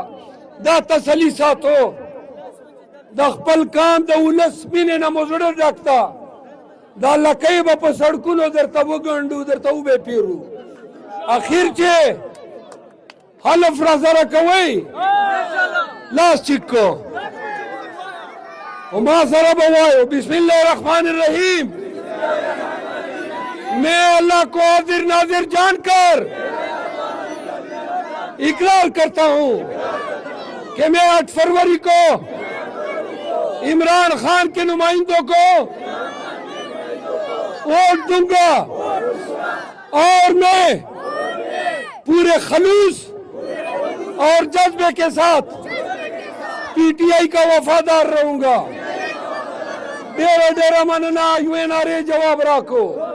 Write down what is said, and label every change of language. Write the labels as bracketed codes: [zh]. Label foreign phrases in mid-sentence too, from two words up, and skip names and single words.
[ps] دا تسلي ساتو د خپل کام د ولس مینې نه مو زړه ډک ده دا لکۍ به په سړکونو درته وګنډو درته وبې پیرو اخیر چې حلف را سره کوئ لاس چیک کو و ما سره به وایو [ar] بسم الله الرحمن الرحیم [ur] میں اللہ کو حاضر ناظر جان کر اقرار کرتا ہوں کہ میں 8 فروری کو عمران خان کے نمائندوں کو ووٹ دوں گا اور میں پورے خلوص اور جذبے کے ساتھ پی ٹی آئی کا وفادار رہوں گا [ps] ڈیرا ڈیرا مننا یو [ur] نعرے جواب رکھو